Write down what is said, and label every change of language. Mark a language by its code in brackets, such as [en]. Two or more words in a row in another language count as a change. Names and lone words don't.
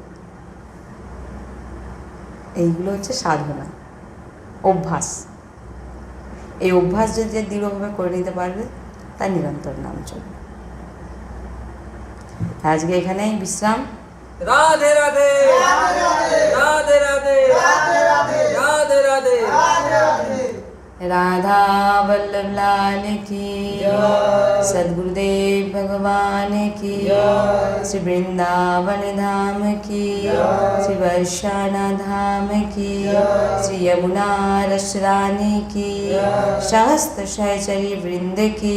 [bn] এইগুলো হচ্ছে সাধনা, অভ্যাস। এই অভ্যাস যদি দৃঢ়ভাবে করে নিতে পারবে, তার নিরন্তর নাম চলবে। আজকে এখানেই বিশ্রাম। রাধে রাধে রাধে রাধে রাধে রাধে [hi] राधा वल्लभ लाल की, सद्गुरुदेव भगवान की, श्री वृंदावन धाम की, श्री वैशाना धाम की, श्री यमुना रस रानी की, सहस्त्र सहचरी वृंद की।